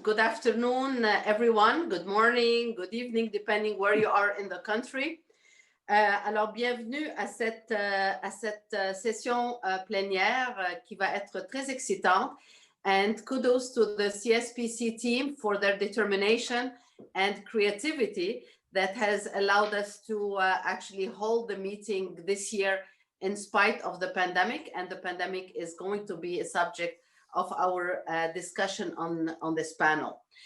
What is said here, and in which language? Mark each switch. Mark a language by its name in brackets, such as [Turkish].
[English] Good afternoon, everyone. Good morning, good evening, depending where you are in the country. [French] Alors, bienvenue à cette session plénière qui va être très excitante. [English] And kudos to the CSPC team for their determination and creativity that has allowed us to actually hold the meeting this year in spite of the pandemic. And the pandemic is going to be a subject of our discussion on this panel.